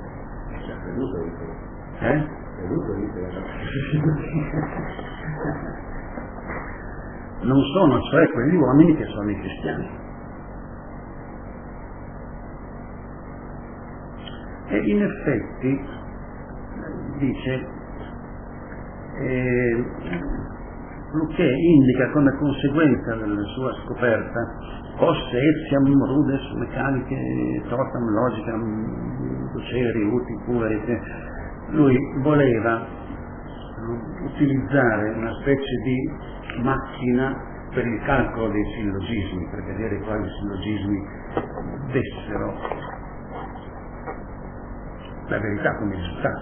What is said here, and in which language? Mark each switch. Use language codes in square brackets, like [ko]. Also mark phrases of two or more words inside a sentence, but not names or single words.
[it] Non sono cioè quegli uomini che sono i cristiani. E in effetti, dice, Luché indica come conseguenza della sua [la] scoperta posse etiam rudes meccaniche totam logicam duceri uti pueri, [it] lui voleva utilizzare una specie di macchina per il calcolo dei sillogismi, per vedere quali sillogismi dessero la verità come risultato.